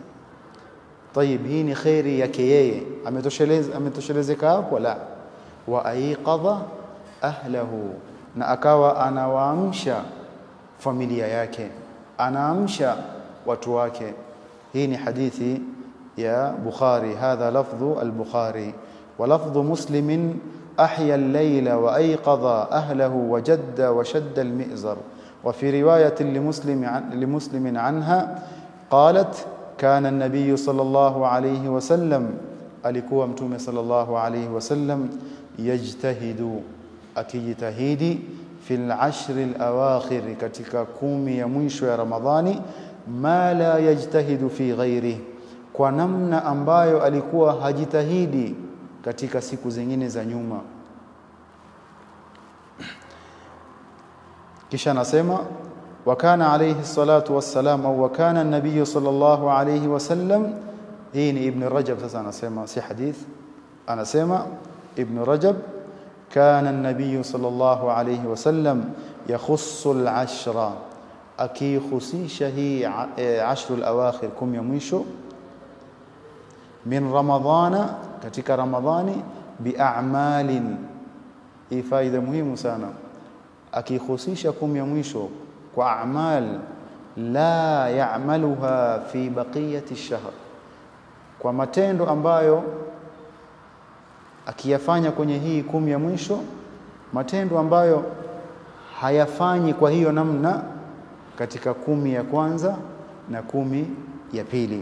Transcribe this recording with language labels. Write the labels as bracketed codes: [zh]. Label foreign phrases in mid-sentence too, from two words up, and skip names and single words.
[sw] Tayib, hii ni khairi yake yeye. Ametoshelezeka hapo? La. [ar] وأيقظ أهله, [sw] na akawa anawaamsha familia yake, anaamsha watu wake. Hii ni hadithi ya Bukhari. [ar] هذا لفظ البخاري. ولفظ مسلم أحيا الليل وأيقظ أهله وجد وشد المئزر. وفي رواية لمسلم عنها قالت كان النبي صلى الله عليه وسلم [sw] alikuwa Mtume [ar] صلى الله عليه وسلم يجتهد, akijitahidi في العشر الأواخر, [sw] katika 10 ya mwisho ya Ramadhani, [ar] ما لا يجتهد في غيره, [sw] kwa namna ambayo alikuwa hajitahidi katika siku zingine za nyuma. Kisha nasema [ar] وكان عليه الصلاة والسلام, au وكان النبي صلى الله عليه وسلم. [sw] Hii ni Ibn Rajab. Sasa anasema si hadith, anasema Ibn Rajab [ar] كان النبي صلى الله عليه وسلم يخص العشر, [sw] akikhusisha hii 10 al-awakhir, 10 ya mwisho, [ar] من رمضان, [sw] katika Ramadhani, bi'a'malin. Hii faida muhimu sana. Akihusisha 10 ya mwisho kwa [ar] أعمال لا يعملها في بقية الشهر, [sw] kwa matendo ambayo akiyafanya kwenye hii 10 ya mwisho, matendo ambayo hayafanyi kwa hiyo namna katika 10 ya kwanza na 10 ya pili.